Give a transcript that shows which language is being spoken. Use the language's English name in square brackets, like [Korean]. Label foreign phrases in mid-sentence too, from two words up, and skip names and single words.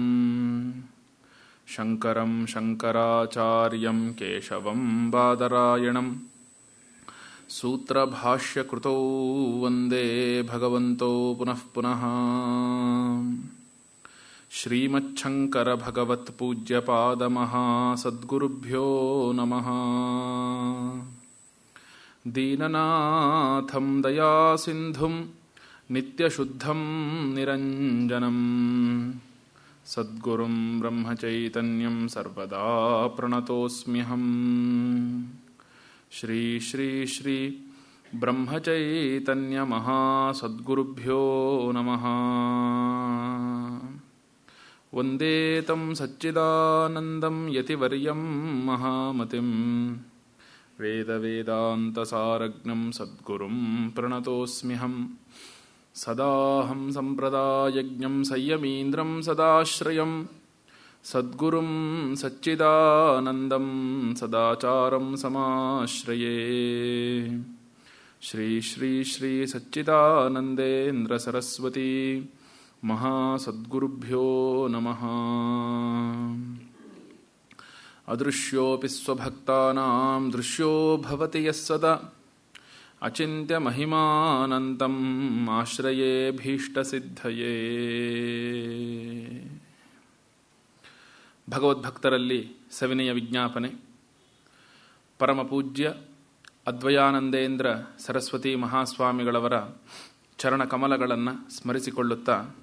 [Sanskrit] ಶಂಕರಂ ಶಂಕರಾಚಾರ್ಯಂ ಕೇಶವಂ ಬಾದರಾಯಣಂ ಸೂತ್ರಭಾಷ್ಯಕೃತೌ ವಂದೇ ಭಗವಂತೋ ಪುನಃ ಪುನಃ. ಶ್ರೀಮಚ್ಛಂಕರಭಗವತ್ಪೂಜ್ಯಪಾದಮಹಾಸದ್ಗುರುಭ್ಯೋ ನಮಃ. ದೀನನಾಥಂ ದಯಾಸಿಂಧುಂ ನಿತ್ಯಶುದ್ಧಂ ನಿರಂಜನಂ ಸದ್ಗುರುಂ ಬ್ರಹ್ಮಚೈತನ್ಯಂ ಸರ್ವದಾ ಪ್ರಣತೋಸ್ಮ್ಯಹಂ. ಶ್ರೀ ಶ್ರೀ ಶ್ರೀ ಬ್ರಹ್ಮಚೈತನ್ಯ ಮಹಾಸದ್ಗುರುಭ್ಯೋ ನಮಃ. ವಂದೇ ತಂ ಸಚ್ಚಿದಾನಂದಂ ಯತಿವರ್ಯಂ ಮಹಾಮತಿಂ ವೇದವೇದಾಂತಸಾರಜ್ಞಂ ಸದ್ಗುರುಂ ಪ್ರಣತೋಸ್ಮ್ಯಹಂ. ಸದಾಹಂ ಸಂಪ್ರದಾಯಜ್ಞಂ ಸಂಯಮೀಂದ್ರಂ ಸದಾಶ್ರಯಂ ಸದ್ಗುರುಂ ಸಚ್ಚಿದಾನಂದಂ ಸದಾಚಾರಂ ಸಮಾಶ್ರಯೇ. ಶ್ರೀ ಶ್ರೀ ಶ್ರೀ ಸಚ್ಚಿದಾನಂದೇಂದ್ರ ಸರಸ್ವತಿ ಮಹಾಸದ್ಗುರುಭ್ಯೋ ನಮಃ. ಅದೃಶ್ಯೋಪಿ ಸ್ವಭಕ್ತಾನಾಂ ದೃಶ್ಯೋ ಭವತಿ ಯಃ ಸದಾ ಅಚಿಂತ್ಯ ಮಹಿಮಾನಂತಂ ಆಶ್ರಯೇ ಭೀಷ್ಟಸಿದ್ಧಯೇ. [Kannada] ಭಗವದ್ಭಕ್ತರಲ್ಲಿ ಸವಿನಯ ವಿಜ್ಞಾಪನೆ. ಪರಮಪೂಜ್ಯ ಅದ್ವಯಾನಂದೇಂದ್ರ ಸರಸ್ವತಿ ಮಹಾಸ್ವಾಮಿಗಳವರ ಚರಣಕಮಲಗಳನ್ನು ಸ್ಮರಿಸಿಕೊಳ್ಳುತ್ತಾ,